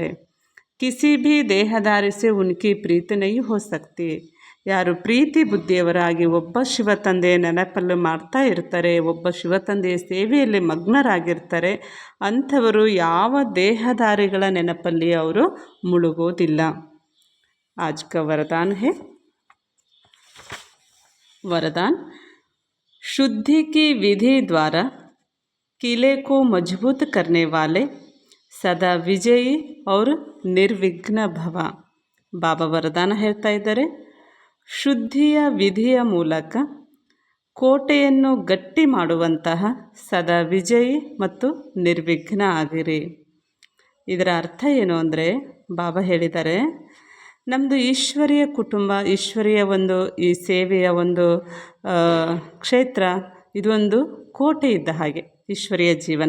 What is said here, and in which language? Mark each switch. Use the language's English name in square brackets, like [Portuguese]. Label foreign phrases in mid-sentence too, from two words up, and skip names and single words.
[Hindi] किसी भी देहधारी से उनकी प्रीति नहीं हो सकती. [Kannada] ಯಾರು ಪ್ರೀತಿ ಬುದ್ಧಿಯವರಾಗಿ ಒಬ್ಬ ಶಿವ ತಂದೆಯ ನೆನಪಲ್ಲಿ ಮಾಡ್ತಾ ಇರ್ತಾರೆ, ಒಬ್ಬ ಶಿವ ತಂದೆಯ ಸೇವೆಯಲ್ಲಿ ಮಗ್ನರಾಗಿರ್ತಾರೆ, ಅಂಥವರು ಯಾವ ದೇಹಧಾರಿಗಳ ನೆನಪಲ್ಲಿ ಅವರು ಮುಳುಗೋದಿಲ್ಲ. [Hindi] आज का वरदान है, वरदान शुद्धि की विधि द्वारा किले को मजबूत करने वाले सदा विजयी और निर्विघ्न भव. [Kannada] ಬಾಬಾ ವರದಾನ ಹೇಳ್ತಾ ಇದ್ದಾರೆ, ಶುದ್ಧಿಯ ವಿಧಿಯ ಮೂಲಕ ಕೋಟೆಯನ್ನು ಗಟ್ಟಿ ಮಾಡುವಂತಹ ಸದಾ ವಿಜಯಿ ಮತ್ತು ನಿರ್ವಿಘ್ನ ಆಗಿರಿ. ಇದರ ಅರ್ಥ ಏನು ಅಂದರೆ, ಬಾಬಾ ಹೇಳಿದ್ದಾರೆ, ನಮ್ಮದು ಈಶ್ವರಿಯ ಕುಟುಂಬ, ಈಶ್ವರಿಯ ಒಂದು ಈ ಸೇವೆಯ ಒಂದು ಕ್ಷೇತ್ರ, ಇದೊಂದು ಕೋಟೆ ಇದ್ದ ಹಾಗೆ ಈಶ್ವರಿಯ ಜೀವನ.